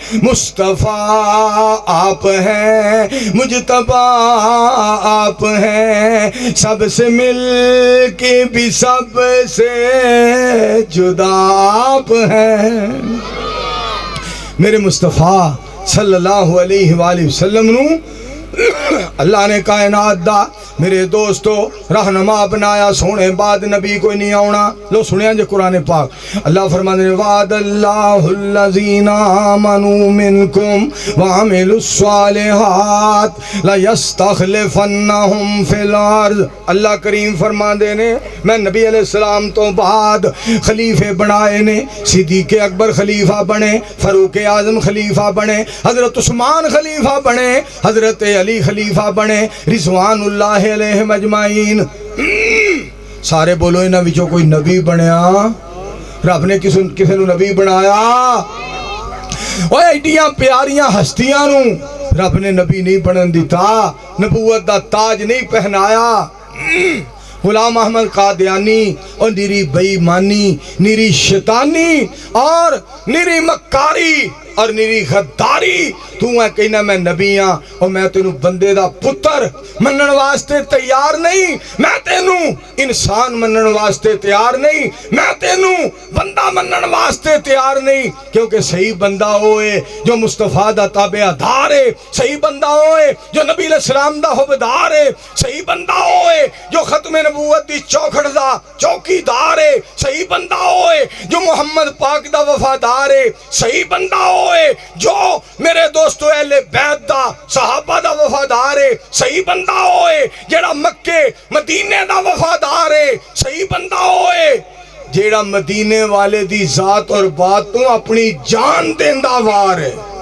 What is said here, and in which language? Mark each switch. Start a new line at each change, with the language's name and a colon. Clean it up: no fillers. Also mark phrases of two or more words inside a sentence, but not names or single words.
Urdu: مصطفیٰ آپ ہیں مجتبیٰ آپ ہیں سب سے مل کے بھی سب سے جدا آپ ہیں
Punjabi: میرے مصطفیٰ
Arabic: صلی اللہ علیہ وآلہ وسلم
Punjabi: نو اللہ نے کائنات دا میرے دوستو رہنما بنایا سونے بعد نبی کوئی نہیں آونا لو سنیا جے قرآن پاک اللہ فرمانے
Arabic: وعد اللہ الذین آمنوا منکم وعملوا الصالحات لیستخلفنہم فی الارض
Punjabi: اللہ کریم فرما دینے میں نبی علیہ السلام تو بعد خلیفے بنائے نے صدیق اکبر خلیفہ بنے فاروق اعظم خلیفہ بنے حضرت عثمان خلیفہ بنے حضرت علی خلیفہ بنے
Arabic: رضوان اللہ علیہ مجمعین
Punjabi: سارے بولو انہاں وچوں کوئی نبی بنیا رب نے کسے نو نبی بنایا اوے ایڈیاں پیاریاں ہستیاں نو رب نے نبی نہیں بنن دیتا نبوت دا تاج نہیں پہنایا غلام احمد قادیانی اور نیری بےایمانی نیری شیطانی اور نیری مکاری اور نیری غداری تو ہے کہنا میں نبی ہاں اور میں تینوں بندے دا پتر منن واسطے تیار نہیں میں تینوں انسان منن واسطے تیار نہیں میں تینوں بندہ منن واسطے تیار نہیں کیونکہ صحیح بندہ ہوئے جو مصطفیٰ دا تابعدار ہے صحیح بندہ ہوئے جو نبی علیہ السلام دا حبدار ہے صحیح بندہ ہوئے جو ختم نبوت دی چوکھٹ دا چوکی دار ہے صحیح بندہ ہوئے جو محمد پاک دا وفادار ہے صحیح بندہ ہوئے جو میرے دوستو اہل بیت دا صحابہ دا وفادار ہے صحیح بندہ ہوئے جیڑا مکے مدینے دا وفادار ہے صحیح بندہ ہوئے جیڑا مدینے والے دی ذات اور بات تو اپنی جان دیندہ وار ہے